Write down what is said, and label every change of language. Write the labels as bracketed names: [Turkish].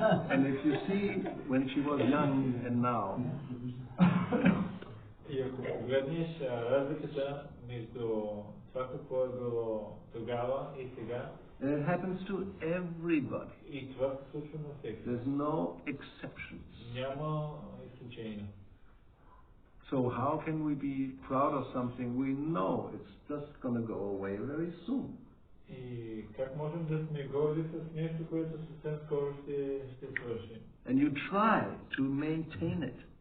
[English] And if you see when she was young and now. [Bulgarian] И ако погледнеш разликата между това какво е било тогава и сега. [English] And it happens to everybody. [Bulgarian] И това се случва на всеки. [English] There's no exceptions. [Bulgarian] Няма изключения. [English] So how can we be proud of something we know it's just going to go away very soon? [Bulgarian] И как можем да сме горди с нещо, което съвсем скоро ще свърши? [English] And you try to maintain it.